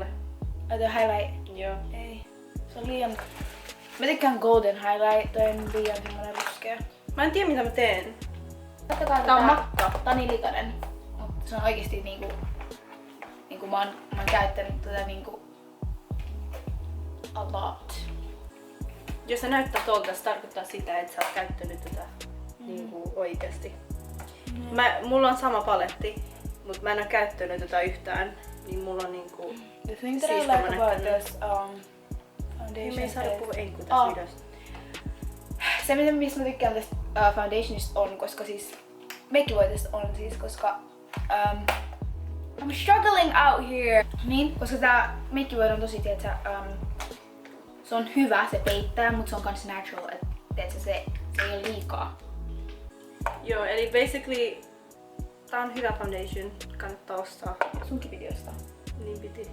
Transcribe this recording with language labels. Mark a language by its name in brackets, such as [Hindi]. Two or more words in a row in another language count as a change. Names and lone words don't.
[Finnish] Ai toi highlight. Joo. Ei. Se on liian... Mä tykkään [English] golden highlight. [Finnish] Toi on liian semmonen ruskea. Mä en tiedä mitä mä teen. Katsokaa Tää on makka. Tää on niin likainen. Mut se on oikeesti niinku mä oon käyttänyt tätä niinku [English] a lot. [Finnish] Jos se näyttää tuolta, se tarkoittaa sitä, että sä oot käyttänyt tätä niinku oikeesti. Mulla on sama paletti, mutta mä en oo käyttänyt tätä yhtään. Niin mulla on niinku... [English] The thing that I [Finnish] Siistimä [English] like about [Finnish] näköinen. [English] this foundation [Finnish] Me ei saada [English] is... [Finnish] puhua enku tässä videossa. Se mistä mä tykkään tästä foundationista on, koska siis meikkivoiteesta on siis, koska mä [English] I'm struggling out here. [Finnish] Niin, koska tää makeover on tosi, tietsä, se on hyvä, se peittää, mutta se on kans natural, että tietsä, se ei ole liikaa. Joo, eli basically tää on hyvä foundation, kannattaa ostaa. Sunkin piti ostaa. Niin piti.